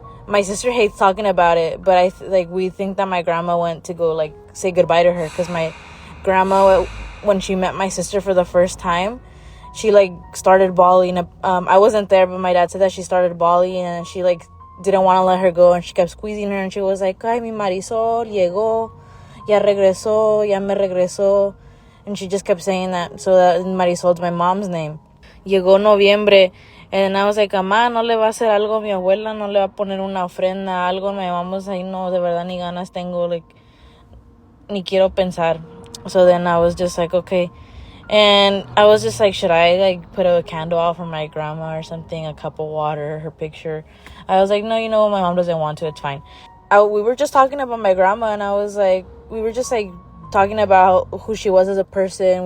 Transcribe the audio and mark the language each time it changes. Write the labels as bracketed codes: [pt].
[en] My sister hates talking about it, but we think that my grandma went to go like say goodbye to her, because my grandma, when she met my sister for the first time, she like started bawling. I wasn't there, but my dad said that she started bawling and she like didn't want to let her go, and she kept squeezing her, and she was like, "Ay, mi Marisol llegó, ya regresó, ya me regresó," and she just kept saying that. So that Marisol's my mom's name. [es] Llegó noviembre, and I was like, "Mamá, no le va a hacer algo a mi abuela, no le va a poner una ofrenda, algo." My mom was like, "No, de verdad ni ganas tengo, like, ni quiero pensar." [en] So then I was just like, okay. And I was just like, should I like put a candle out for my grandma or something, a cup of water, her picture? I was like, no, you know what, my mom doesn't want to, it's fine. We were just talking about my grandma, and I was like, we were just like talking about who she was as a person.